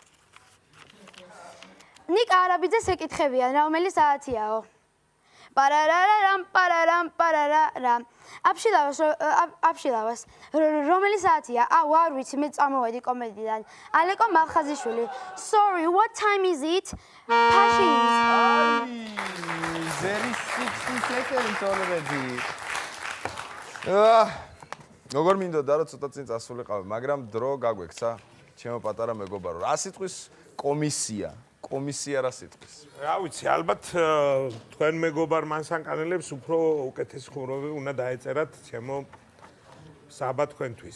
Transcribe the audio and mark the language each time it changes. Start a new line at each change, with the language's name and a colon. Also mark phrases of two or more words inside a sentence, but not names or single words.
Georgian: ნიკა არაბიძეს ეკითხებიან, რომელი საათიაო? პარარარამ. აფშილავას. რომელი საათია? აუ, არ ვიცი, მე წამოვედი კომედიიდან. ალეკო მალხაზიშვილი.
English: Sorry, what time is it? Passions. There is 60 seconds already.
Georgian: როგორ მინდოდა რომ ცოტა წინ წასულიყავი, მაგრამ დრო გაგვექცა, ჩემო პატარა მეგობარო. რა სიტყვის კომისია? კომისია რა სიტყვის? რა ვიცი, ალბათ თქვენ მეგობარ მანსანკანელებს უფრო უკეთესი ხუმრობები უნდა დაეწერათ ჩემო საბა თქვენთვის.